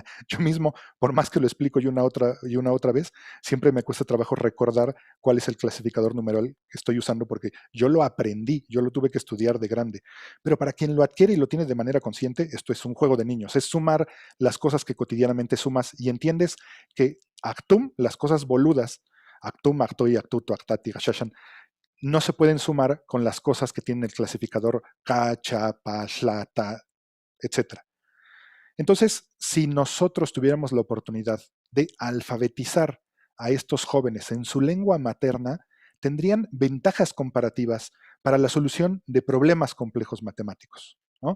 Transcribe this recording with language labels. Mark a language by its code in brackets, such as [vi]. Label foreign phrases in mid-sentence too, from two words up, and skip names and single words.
[es] Yo mismo, por más que lo explico y una otra vez, siempre me cuesta trabajo recordar cuál es el clasificador numeral que estoy usando, porque yo lo aprendí, yo lo tuve que estudiar de grande. Pero para quien lo adquiere y lo tiene de manera consciente, esto es un juego de niños, es sumar las cosas que cotidianamente sumas y entiendes que actum, las cosas boludas, actum, actoi, actuto, actati, gashashan, no se pueden sumar con las cosas que tienen el clasificador ka, cha, pa, shla, ta, etc. Entonces, si nosotros tuviéramos la oportunidad de alfabetizar a estos jóvenes en su lengua materna, tendrían ventajas comparativas para la solución de problemas complejos matemáticos, ¿no?